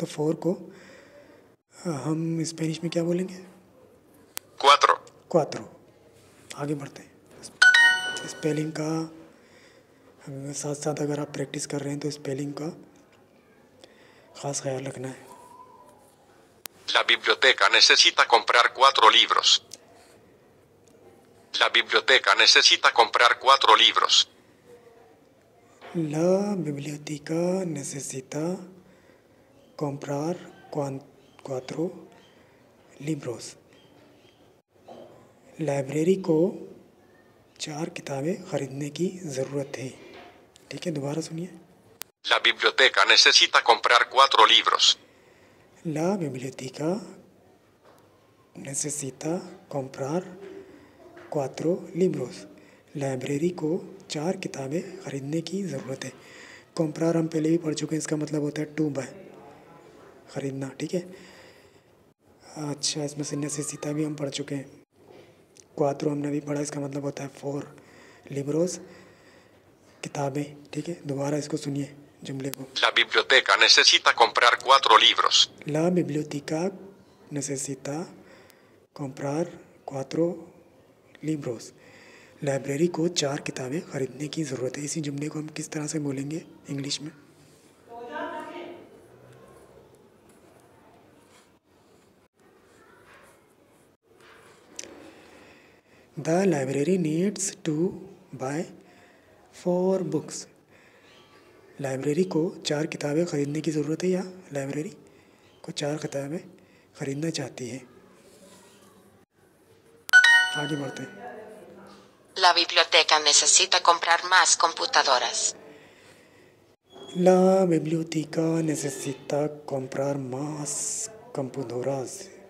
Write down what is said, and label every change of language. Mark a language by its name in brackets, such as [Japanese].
[Hindi] तो 4 को हम स्पेनिश में क्या बोलेंगे? [Spanish] Cuatro. [Hindi] क्वात्रो। आगे बढ़ते हैं। स्पेलिंग का साथ साथ अगर आप प्रैक्टिस कर रहे हैं तो स्पेलिंग का ख़ास ख्याल रखना है। [Spanish] La biblioteca necesita comprar 4 libros. La biblioteca necesita comprar 4 libros. La biblioteca necesita comprar 4 libros. [Hindi] Library को 4 किताबें ख़रीदने की ज़रूरत है। ठीक है, दोबारा सुनिए। [Spanish] La biblioteca necesita comprar 4 libros. La biblioteca necesita comprar 4 libros. [Hindi] Library को 4 किताबें ख़रीदने की ज़रूरत है। कंप्रार हम पहले भी पढ़ चुके हैं, इसका मतलब होता है टू बाय, ख़रीदना। ठीक है, अच्छा, इसमें से नेसेसिटा भी हम पढ़ चुके हैं। क्वात्रो हमने भी पढ़ा, इसका मतलब होता है 4 लिब्रोस, किताबें। ठीक है, दोबारा इसको सुनिए जुमले को। [Spanish] La biblioteca necesita comprar 4 libros. La biblioteca necesita comprar 4 libros. [Hindi] Library को 4 किताबें ख़रीदने की ज़रूरत है। इसी जुमले को हम किस तरह से बोलेंगे इंग्लिश में? [English] The library needs to buy 4 books. [Hindi] Library को 4 किताबें ख़रीदने की ज़रूरत है, या लाइब्रेरी को 4 किताबें ख़रीदना चाहती है। आगे बढ़ते हैं। [Spanish] La biblioteca necesita comprar más computadoras. La biblioteca necesita comprar más computadoras.